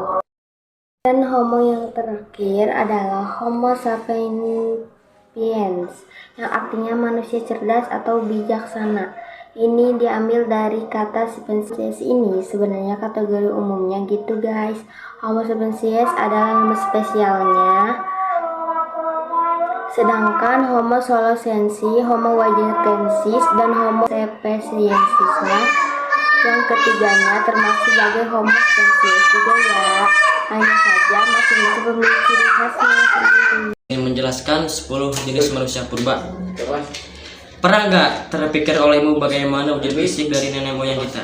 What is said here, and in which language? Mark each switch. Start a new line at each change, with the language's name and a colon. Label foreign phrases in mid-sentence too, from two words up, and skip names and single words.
Indonesian: Dan Homo yang terakhir adalah Homo sapiens yang artinya manusia cerdas atau bijaksana. Ini diambil dari kata sapiens ini, sebenarnya kategori umumnya gitu guys. Homo sapiens adalah nama spesialnya, sedangkan Homo soloensis, Homo wagekensis, dan Homo sapienciensis yang ketiganya termasuk sebagai Homo sapiens juga ya. Hanya saja masing-masing memiliki ciri khasnya sendiri. Ingin menjelaskan 10 jenis manusia purba. Pernah nggak terpikir olehmu bagaimana wujud fisik dari nenek moyang kita?